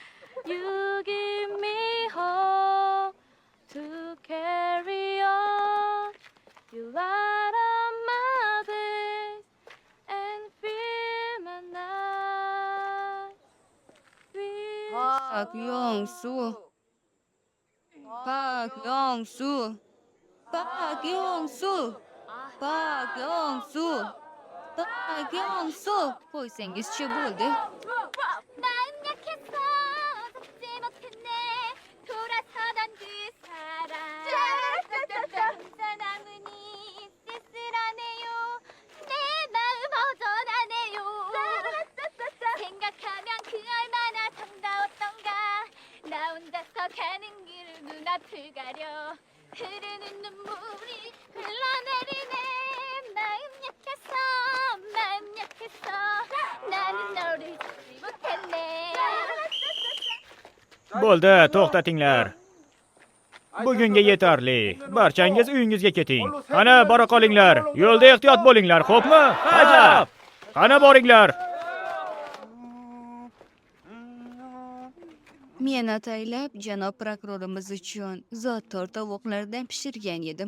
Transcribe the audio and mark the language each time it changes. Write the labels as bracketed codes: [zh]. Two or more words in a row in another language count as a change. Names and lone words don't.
[en] You give me hope to carry on. You light up my days and fill my night. Park Yong-soo. Park Yong-soo. Park Yong-soo. Park Yong-soo. Park Yong-soo. [uz] qo'ysangiz-chi bo'ldi. [ko] 마음 약해서 잡지 못했네 돌아서던 그 사람 혼자 남으니 쓸쓸 불안해요 내 마음 허전하네요 생각하면 그 얼마나 정다웠던가 나 혼자서 가는 길을 눈앞을 가려 흐르는 눈물이 흘러내리네 마음 약해서 나는 너를 잊지 못했네 [uz] Bo'ldi, to'xtatinglar. Bugunga yetarli. Barchangiz uyingizga keting. Qani, bora qolinglar. Yo'lda ehtiyot bo'linglar, xo'pmi? Ajab. Qani boringlar. Men ataylab janob prokurorimiz uchun zotdor tovuqlardan pishirgan edim.